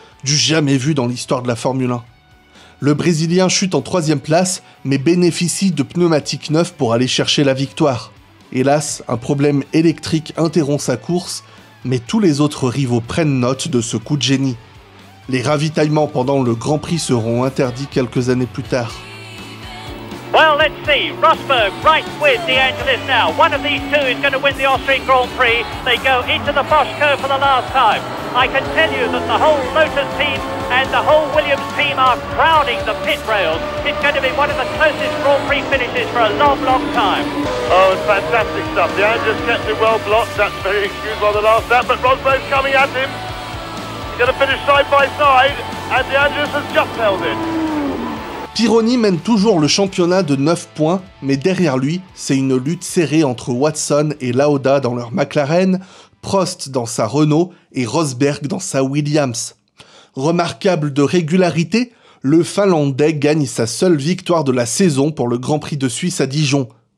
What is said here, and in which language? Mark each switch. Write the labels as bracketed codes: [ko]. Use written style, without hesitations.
[fr] Du jamais vu dans l'histoire de la Formule 1. Le Brésilien chute en 3e place, mais bénéficie de pneumatiques neufs pour aller chercher la victoire. Hélas, un problème électrique interrompt sa course, mais tous les autres rivaux prennent note de ce coup de génie. Les ravitaillements pendant le Grand Prix seront interdits quelques années plus tard. [en] Well, let's see. Rosberg right with De Angelis now. One of these two is going to win the Austrian Grand Prix. They go into the Bosch curve for the last time. I can tell you that the whole Lotus team and the whole Williams team are crowding the pit rails. It's going to be one of the closest Grand Prix finishes for a long, long time. Oh, it's fantastic stuff. The engine just kept it well blocked. That's very excused by the last lap, but Rosberg's coming at him. He's going to finish side by side, and the engine has just held it. [fr] Pironi mène toujours le championnat de 9 points, mais derrière lui, c'est une lutte serrée entre Watson et Lauda dans leur McLaren, Prost dans sa Renault et Rosberg dans sa Williams. Remarquable de régularité, le Finlandais gagne sa seule victoire de la saison pour le Grand Prix de Suisse à Dijon.